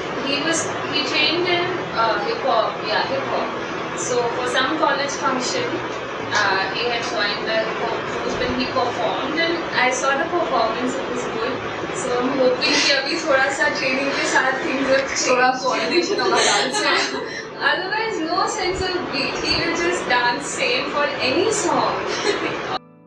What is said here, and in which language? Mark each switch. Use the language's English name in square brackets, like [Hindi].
[English] He trained in hip hop. So for some college function, he had joined the hip hop group when he performed, and I saw the performance. It was good. So I'm hoping [Hindi] कि अभी थोड़ा सा [English] training [Hindi] के साथ [English] things will change. [Hindi] थोड़ा coordination होगा dance में. [English] Otherwise, no sense of beat. He will just dance same for any song.